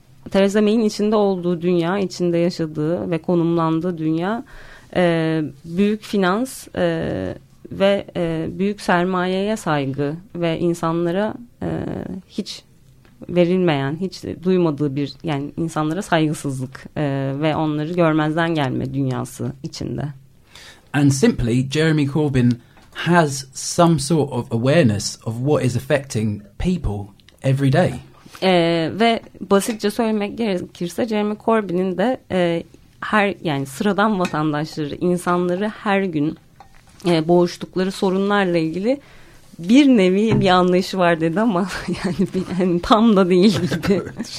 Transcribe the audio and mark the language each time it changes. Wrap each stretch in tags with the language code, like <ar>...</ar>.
<tr>Theresa May'in içinde olduğu dünya, içinde yaşadığı ve konumlandığı dünya büyük finans ve büyük sermayeye saygı ve insanlara hiç verilmeyen, hiç duymadığı bir, yani insanlara saygısızlık ve onları görmezden gelme dünyası içinde.</tr> <en>And simply, Jeremy Corbyn has some sort of awareness of what is affecting people every day.</en> <tr>Ve basitçe söylemek gerekirse Jeremy Corbyn'in de yani sıradan vatandaşları, insanları her gün boğuştukları sorunlarla ilgili bir nevi bir anlayışı var dedi ama yani tam da değil gibi.</tr>